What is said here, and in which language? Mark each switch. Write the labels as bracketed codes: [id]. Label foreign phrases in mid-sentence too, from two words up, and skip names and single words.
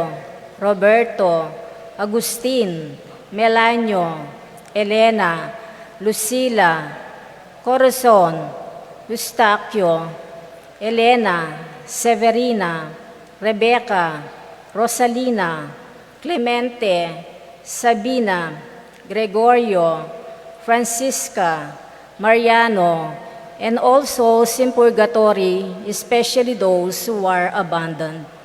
[en] Roberto, Agustin, Melanio, Elena, Lucila, Corazon, Eustaquio, Elena, Severina, Rebecca, Rosalina, Clemente, Sabina, Gregorio, Francisca, Mariano, and all souls in purgatory, especially those who are abandoned.